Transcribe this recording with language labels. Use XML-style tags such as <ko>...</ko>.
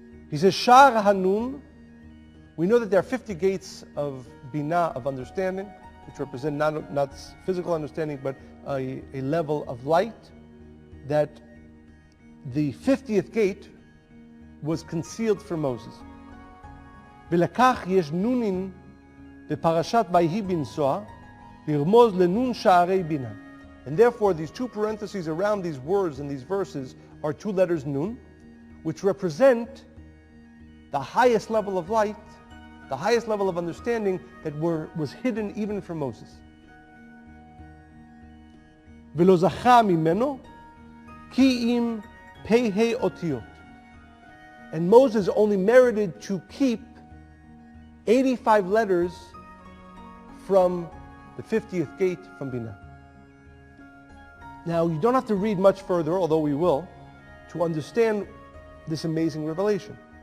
<en>he says, Shar Hanun, we know that there are 50 gates of Binah, of understanding, which represent not physical understanding, but a level of light, that the 50th gate was concealed from Moses.</en> <he>ולכך יש נונים בפרשת ויהי בנסוע, לרמוז לנון שערי בינה.</he> <en>And therefore these two parentheses around these words and these verses are two letters nun, which represent the highest level of light, the highest level of understanding that was hidden even from Moses.</en> <he>ולא זכה ממנו כי אם פ"ה אותיות.</he> <en>And Moses only merited to keep 85 letters from the 50th gate from Binah. Now, you don't have to read much further, although we will, to understand this amazing revelation.</en>